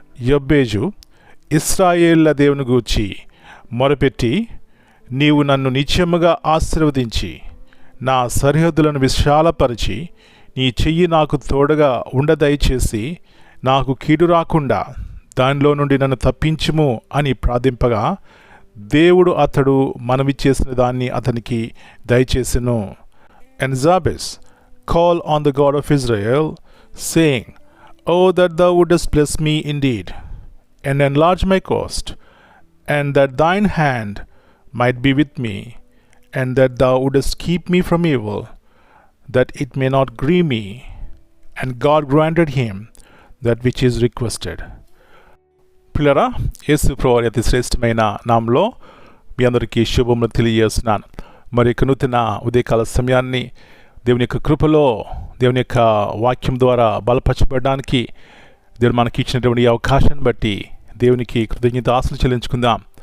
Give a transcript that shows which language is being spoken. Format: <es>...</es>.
<te>యబ్బేజు ఇశ్రాయేళ్ల దేవుని గూర్చి మొరపెట్టి, నీవు నన్ను నిత్యముగా ఆశీర్వదించి నా సరిహద్దులను విశాలపరిచి నీ చెయ్యి నాకు తోడుగా దయచేసి నాకు కీడు రాకుండా దానిలో నుండి నన్ను తప్పించుము అని ప్రార్థింపగా దేవుడు అతడు మనవి చేసిన దాన్ని అతనికి దయచేసెను.</te> <en>And Jabez called on the God of Israel, saying, Oh, that thou wouldest bless me indeed, and enlarge my coast, and that thine hand might be with me, and that thou wouldest keep me from evil, that it may not grieve me. And God granted him that which is requested.</en> <te>పిల్లరా, యేసు ప్రభువారి అతి శ్రేష్టమైన నామంలో మీ అందరికీ శుభములు తెలియజేస్తున్నాను. మరి యొక్క నూతన ఉదయకాల సమయాన్ని దేవుని యొక్క కృపలో, దేవుని యొక్క వాక్యం ద్వారా బలపరచబడడానికి దేవుడు మనకి ఇచ్చినటువంటి అవకాశాన్ని బట్టి దేవునికి కృతజ్ఞతాస్తులు చెల్లించుకుందాం.</te>